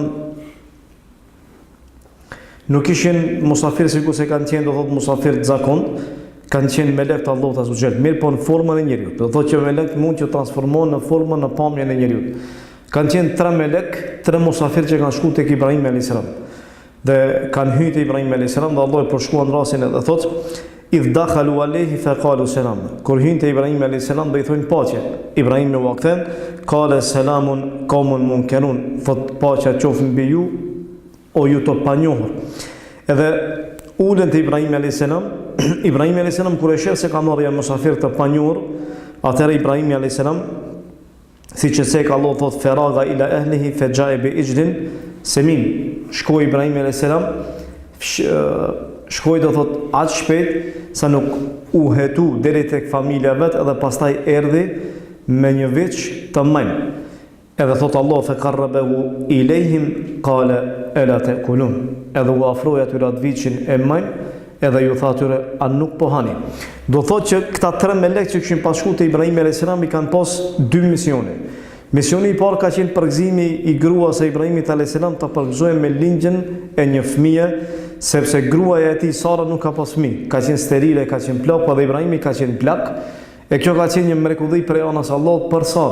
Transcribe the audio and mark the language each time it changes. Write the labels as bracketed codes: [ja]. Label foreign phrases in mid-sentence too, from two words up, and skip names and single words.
[sq] Nuk ishin musafir sikur se kanë qenë, do thotë musafir të zakon, kanë qenë melek të Allahut [ar] عز وجل, [sq] mirë po në formën e njeriut. Do thotë që melek mund të transformohen në formën, në pamjen e njeriut. Kanë qenë 3 melek, 3 musafir që kanë shkuar tek Ibrahim a.s. dhe kanë hyrë te Ibrahim a.s. dhe Allah e përshkruan rastin edhe thotë [ar] إذ دخلوا عليه فقالوا سلاما. [sq] Kur hyn te Ibrahim a.s. do i thonë paqe. Ibrahim në vaktin [ar] قال سلام قوم منكرون, [sq] thotë paqja qoftë mbi ju o ju të panjohur. Edhe ulën te Ibrahim a.s. Ibrahim a.s. kur e sheh se ka marrë musafir të panjohur, atëherë Ibrahim a.s. [ar] siç e thek Allah thotë فراغ إلى أهله فجاء بعجل سمين. [sq] Shkoi Ibrahim a.s. shkoi do thot aq shpejt sa nuk u hetu deri tek familja vet, edhe pastaj erdhi me një veç të mënë. [ar] Edhe thot Allah فقربه إليهم قال ألا تأكلون. [sq] Edhe u afroi atyre atë viçin e mënë, edhe ju tha atyre a nuk po hani. Do thot që këta 3 melek që kishin pas shkuar te Ibrahim a.s. i kanë pas 2 misione. Misioni i parë ka qenë përgëzimi i gruas së Ibrahimit a.s. të përgëzohen me lindjen e një fëmije, sepse gruaja e tij Sara nuk ka pas fëmijë, ka qenë sterile, ka qenë plak, po dhe Ibrahimi ka qenë plak, e kjo ka qenë një mrekulli prej anës Allahut për Sara.